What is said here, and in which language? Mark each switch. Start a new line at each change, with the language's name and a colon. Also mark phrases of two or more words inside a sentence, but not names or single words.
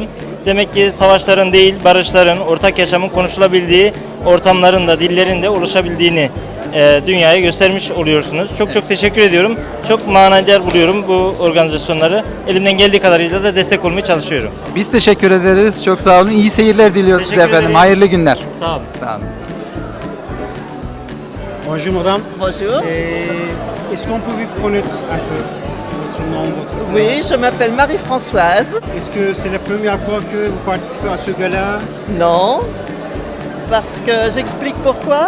Turkish: Demek ki savaşların değil, barışların, ortak yaşamın konuşulabildiği ortamların da, dillerin de oluşabildiğini dünyaya göstermiş oluyorsunuz. Çok çok teşekkür ediyorum. Çok manidar buluyorum bu organizasyonları. Elimden geldiği kadarıyla da destek olmaya çalışıyorum. Biz teşekkür ederiz. Çok sağ olun. İyi seyirler diliyoruz size Teşekkür efendim. ederim. Hayırlı günler. Sağ olun. Sağ olun.
French: Bonjour madame. Bonjour. Est-ce qu'on peut vous connaître un peu votre nom, votre... Oui, je m'appelle Marie-Françoise. Est-ce que c'est la première fois que vous participez à ce gala? Non, parce que j'explique pourquoi.